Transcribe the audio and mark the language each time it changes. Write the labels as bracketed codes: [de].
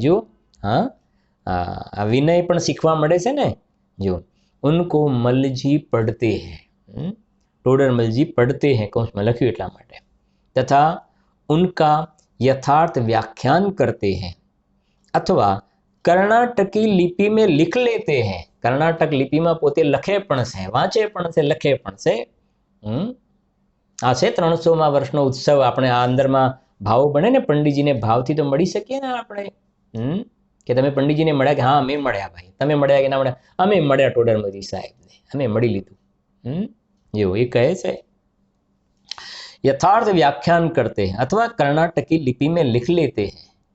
[gu] જો હા, આ વિનય પણ શીખવા મળે છે ને. જો [hi] ઉनको મલજી પડતે હૈ, [gu] ટોડરમલજી પડતે હૈ કૌંસમાં લખ્યું એટલા માટે. [hi] તથા ઉનકા यथार्थ व्याख्यान करते हैं अथवा कर्नाटकी लिपि में लिख लेते हैं. [gu] कर्नाटक लिपिમાં પોતે લખે પણ છે, વાંચે પણ છે, લખે પણ છે. આ છે 300મા વર્ષનો ઉત્સવ. આપણે આ અંદરમાં ભાવ બને ને, પંડિતજીને ભાવથી તો મળી શકીએ ને આપણે. કે તમે પંડિતજીને મળ્યા કે હા અમે મળ્યા ભાઈ, તમે મળ્યા કે ના મળ્યા, અમે મળ્યા ટોડરમલજી સાહેબને, અમે મળી લીધું. જેવું એ કહે છે. [hi] यथार्थ व्याख्यान करते हैं अथवा कर्नाटकी लिपि में लिख लेते हैं.